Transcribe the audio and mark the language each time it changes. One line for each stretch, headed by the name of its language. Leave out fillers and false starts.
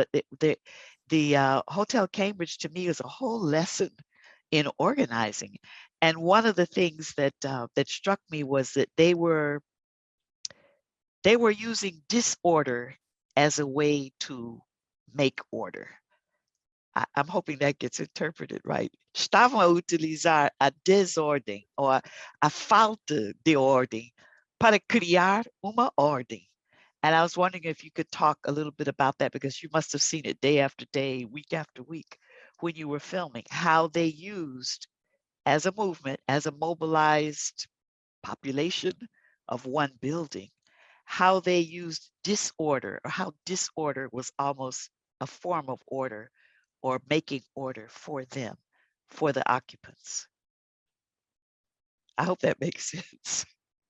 English: But the Hotel Cambridge, to me, is a whole lesson in organizing. And one of the things that struck me was that they were using disorder as a way to make order. I'm hoping that gets interpreted right.
Portuguese: Estavam a utilizar a desordem ou a falta de ordem para criar uma ordem.
English: And I was wondering if you could talk a little bit about that, because you must have seen it day after day, week after week, when you were filming, how they used, as a movement, as a mobilized population of one building, how they used disorder, or how disorder was almost a form of order, or making order for them, for the occupants. I hope that makes sense.